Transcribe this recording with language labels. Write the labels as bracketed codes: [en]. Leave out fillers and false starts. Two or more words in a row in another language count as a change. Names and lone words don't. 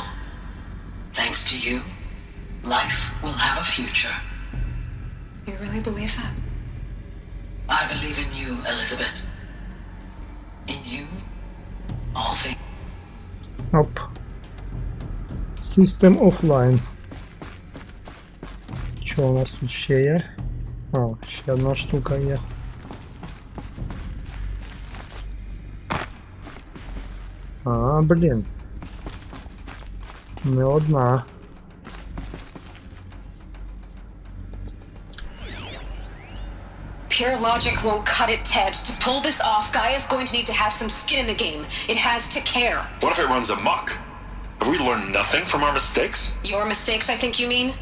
[en] Thanks to you, life will have a future. You really believe that? I believe in you, Elizabeth. In you, all things. Оп. System offline. [uk] Що у нас тут ще є? О, ще одна штука є. А, блін. Не одна. [en] Pure logic won't cut it, Ted. To pull this off, Gaia's going to need to have some skin in the game. It has to care. What if it runs amok? Have we learned nothing from our mistakes? Your mistakes, I think you mean?